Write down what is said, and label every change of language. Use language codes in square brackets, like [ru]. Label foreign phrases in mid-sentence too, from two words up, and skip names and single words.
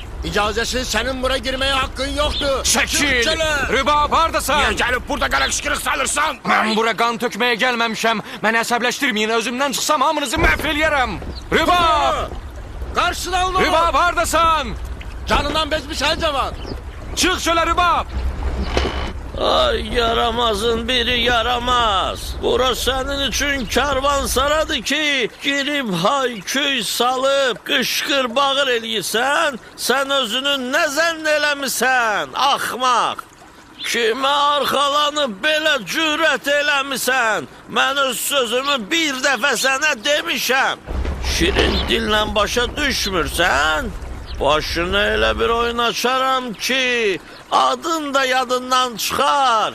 [tr] İcazesiz senin buraya girmeye hakkın yoktu. [az] Çekil! Rübab, hardasan? Niye gelip burada qələqşiqilik salırsan? Mən bura qan tökməyə gəlməmişəm. Məni əsəbləşdirməyin, özümdən çıxsam hamınızı məhv eləyərəm. Rübab! Qarşıda onu! Rübab, hardasan? [tr] Canından bezmiş her zaman. [az] Çıx çölə, Rübab! Ay yaramazın biri yaramaz. Bura senin için karvansaradır ki girip hayküy salıp kışkır bağır eləyirsən, sen özünü ne zənn eləmisən, axmaq. Kime arxalanıp belə cürət eləmisən, mən öz sözümü bir dəfə sənə demişəm. Şirin dillə başa düşmürsən, başını elə bir oyun açaram ki adın da yadından çıxar.